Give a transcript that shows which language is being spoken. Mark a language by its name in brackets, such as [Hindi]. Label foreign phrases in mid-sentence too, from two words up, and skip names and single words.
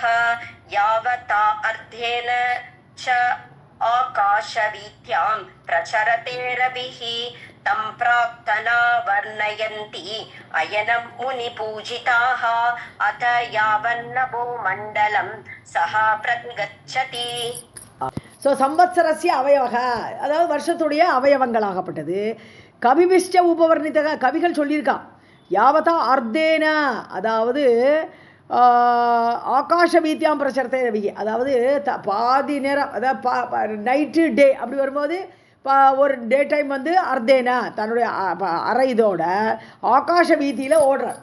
[Sanskrit] यावता अर्धेन च आकाशवीथ्यां प्रचरते रविः तं प्राक्तना वर्णयन्ति अयनं मुनिपूजिताः. अथ यावन्नभो मण्डलं सः प्रतिगच्छति. सो संवत्सरस्य अवयवकाः, [Tamil] அதாவது வருஷத்துடைய அவயவங்களாகப்பட்டது. [Sanskrit] कविभिः उपवर्णिताः, [Tamil] கவிகள் சொல்லியிருக்கா. [Sanskrit] यावता अर्धेन [Tamil] அதாவது [Sanskrit] आकाश वीथ्यां प्रचरते रविः [Tamil] அதாவது பாதி நேரம் அதாவது [English] night day [Tamil] அப்படி வரும்போது ஒரு [English] day time [Tamil] வந்து அர்த்தேனா தன்னுடைய அரை இதோட ஆகாஷ வீதியில் ஓடுறார்.